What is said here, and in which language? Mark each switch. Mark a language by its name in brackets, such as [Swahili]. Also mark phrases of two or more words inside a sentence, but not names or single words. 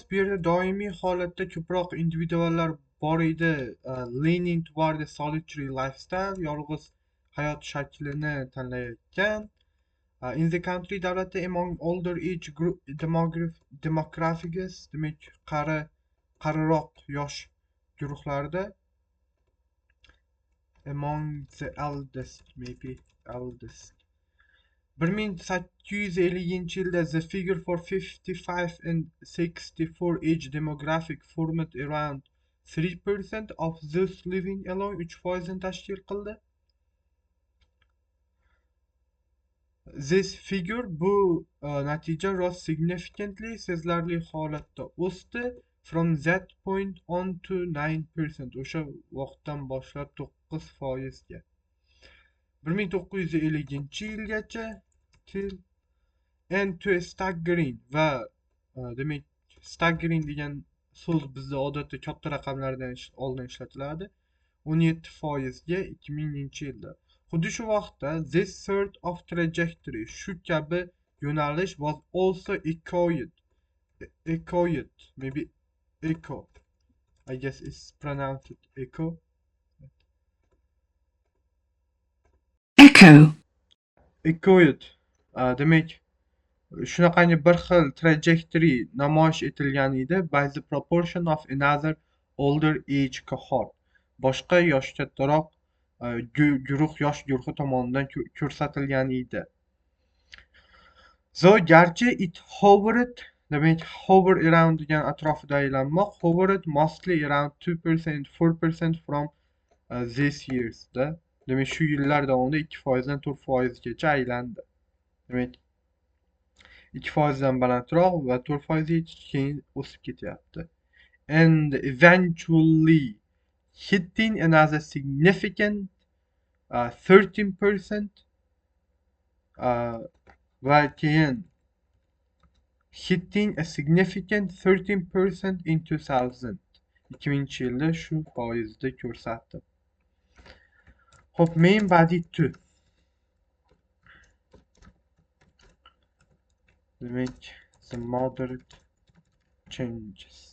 [Uzbek] Bu yerda doimiy holatda ko'proq individuallar bor edi. [English] Leaning toward a solitary lifestyle, [Uzbek] yolg'iz hayot shaklini tanlayotgan. [English] In the country, davlatda among older age group demographics, [Uzbek] demak qariroq yosh guruhlarda, [English] among the eldest, maybe eldest. 1850-yilda the figure for 55 and 64 age demographic formed around 3% of those living alone, 3% [Uzbek] tashkil qildi. [English] This figure, [Uzbek] bu natija [English] rose significantly, [Uzbek] sezilarli holatda o'sdi, [English] from that point on to 9%, [Uzbek] o'sha vaqtdan boshlab 9%ga. 1950-yilgacha [English] till and to a staggering [Uzbek] va demak staggering degan so'z bizda odatda katta raqamlardan oldin ishlatiladi. 17%ga 2000-yilda. Xuddi shu vaqtda [English] this sort of trajectory, [Uzbek] shu kabi yo'nalish [English] was also echoed, maybe echo, I guess it's pronounced echo. Echo. Echoed. [Uzbek] Demak, shunaqangi bir xil trajectory namoyish etilgan edi [English] by the proportion of another older age cohort. [Uzbek] Boshqa yoshi kattaroq yosh guruhi tomonidan ko'rsatilgan edi. So garchi [English] it hovered, [Uzbek] demak [English] hover around [Uzbek] degan atrofida aylanmoq, [English] hovered mostly around 2% 4% from these years da. [Uzbek] Demak shu yillar davomida 2% dan 4%gacha aylandi. Demak 2%dan balandroq va 4%ga keyin o'sib ketyapti. [English] And eventually hitting another significant 13% [Uzbek] va keyin [English] hitting a significant 13% in 2000. [Uzbek] 2000-yilda shu foizda ko'rsatdi. Xo'p, [English] main body 2. Demak, the moderate changes.